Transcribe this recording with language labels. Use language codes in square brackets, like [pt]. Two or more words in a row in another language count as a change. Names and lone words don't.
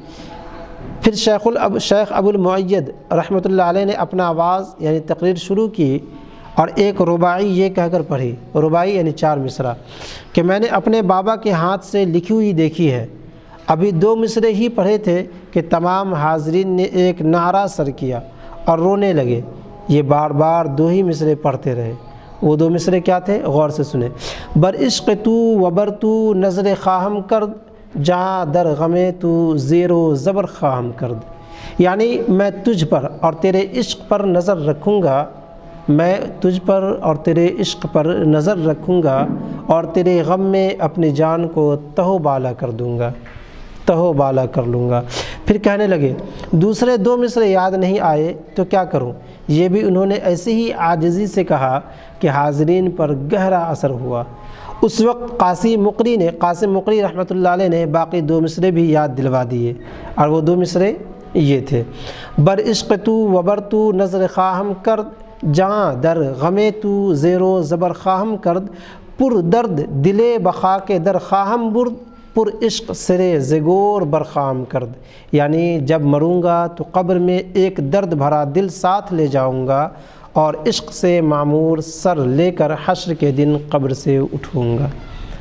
[ur] پھر شیخ ابو المؤید [ar] رحمۃ اللہ علیہ [ur] نے اپنا آواز یعنی تقریر شروع کی اور ایک رباعی یہ کہہ کر پڑھی، رباعی یعنی 4 مصرع، کہ میں نے اپنے بابا کے ہاتھ سے لکھی ہوئی دیکھی ہے۔ ابھی 2 مصرعے ہی پڑھے تھے کہ تمام حاضرین نے ایک نعرہ سر کیا اور رونے لگے۔ یہ بار بار 2 ہی مصرعے پڑھتے رہے۔ وہ 2 مصرعے کیا تھے؟ غور سے سنیں۔ [fa] بر عشق تو وبر تو نظر خواہم کرد، جہاں در غم تو زیر و زبر خواہم کرد، [ur] یعنی میں تجھ پر اور تیرے عشق پر نظر رکھوں گا، میں تجھ پر اور تیرے عشق پر نظر رکھوں گا اور تیرے غم میں اپنی جان کو تہو بالا کر دوں گا، تہو بالا کر لوں گا۔ پھر کہنے لگے دوسرے 2 مصرعے یاد نہیں آئے تو کیا کروں؟ یہ بھی انہوں نے ایسی ہی عاجزی سے کہا کہ حاضرین پر گہرا اثر ہوا۔ اس وقت قاسم مقری [ar] رحمۃ اللہ علیہ [ur] نے باقی 2 مصرعے بھی یاد دلوا دیے، اور وہ 2 مصرعے یہ تھے: [fa] بر عشق تو وبر تو نظر خواہم کرد، جہاں در غم تو زیر و زبر خواہم کرد، پر درد دلے بخا کے در خواہم برد، پر عشق سرے زگور برخام کرد، [ur] یعنی جب مروں گا تو قبر میں ایک درد بھرا دل ساتھ لے جاؤں گا اور عشق سے معمور سر لے کر حشر کے دن قبر سے اٹھوں گا۔